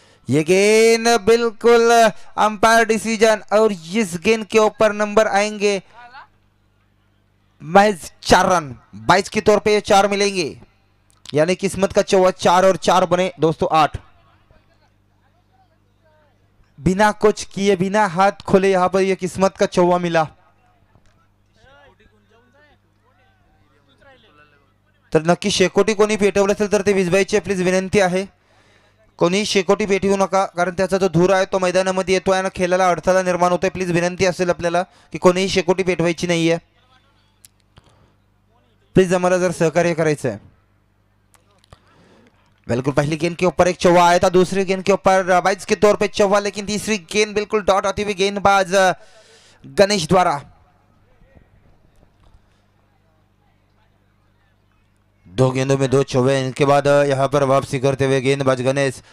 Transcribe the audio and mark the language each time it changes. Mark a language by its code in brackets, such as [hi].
[hi] ये गेंद बिल्कुल अंपायर डिसीजन और इस गेंद के ऊपर नंबर आएंगे महज 4 रन. 22 के तौर पे ये 4 मिलेंगे यानी किस्मत का चौवा 4 और 4 बने दोस्तों 8. बिना कुछ किए बिना हाथ खोले यहाँ पर ये किस्मत का चौवा मिला. [mr] तर नक्की शेकोटी कोणी पेटवलं असेल तर ते विजवायची प्लीज विनंती आहे. कोणी शेकोटी पेटवू नका कारण त्याचा जो धूर आहे तो मैदानामध्ये येतोय आणि खेळाला अडथळा निर्माण होतोय. प्लीज विनंती असेल आपल्याला की कोणीही शेकोटी पेटवायची नाहीये. प्लीज आम्हाला जर सहकार्य करायचं है. [hi] बिल्कुल पहली गेंद के ऊपर एक चौवा आया था. दूसरी गेंद के ऊपर 22 के तौर पे चौवा लेकिन तीसरी गेंद बिल्कुल डॉट आती हुई गेंदबाज गणेश द्वारा. 2 गेंदों में 2 चौवे. इनके बाद यहाँ पर वापसी करते हुए गेंदबाज गणेश.